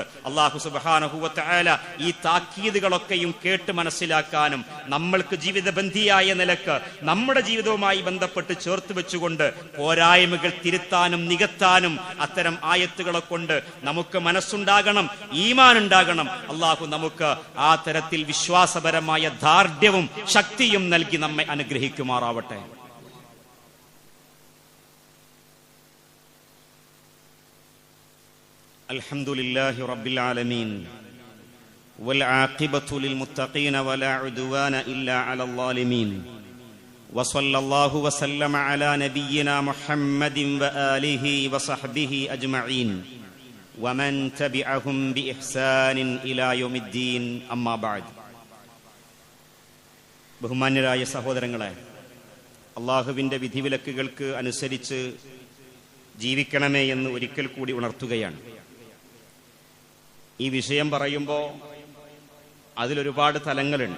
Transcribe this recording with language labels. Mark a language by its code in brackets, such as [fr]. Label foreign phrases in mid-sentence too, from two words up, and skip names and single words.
[ml] അല്ലാഹു [ar] سبحانه وتعالى [ml] ഈ താക്കീതുകളൊക്കെയും കേട്ട് മനസ്സിലാക്കാനും നമ്മൾക്ക് ജീവിതബന്ധിയായ നിലക്ക് നമ്മുടെ ജീവിതവുമായി ബന്ധപ്പെട്ട് ചേർത്ത് വെച്ചുകൊണ്ട് പോരായ്മകൾ തിരുത്താനും നികത്താനും അത്തരം ആയത്തുകളെ കൊണ്ട് നമുക്ക് മനസ്സുണ്ടാകണം, ഈമാൻ ഉണ്ടാകണം. അല്ലാഹു നമുക്ക് ആ തരത്തിൽ വിശ്വാസപരമായ ദാർഢ്യവും ശക്തിയും നൽകി നമ്മെ അനുഗ്രഹിക്കുമാറാവട്ടെ. [ar] الحمد لله رب العالمين والعاقبة للمتقين ولا عدوان إلا على الظالمين وصلى الله وسلم على نبينا محمد وآله وصحبه أجمعين ومن تبعهم بإحسان إلى يوم الدين أما بعد. [ml] ബഹുമാന്യരായ സഹോദരങ്ങളെ, അള്ളാഹുവിൻ്റെ വിധിവിലക്കുകൾക്ക് അനുസരിച്ച് ജീവിക്കണമേ എന്ന് ഒരിക്കൽ കൂടി ഉണർത്തുകയാണ്. ഈ വിഷയം പറയുമ്പോൾ അതിലൊരുപാട് തലങ്ങളുണ്ട്.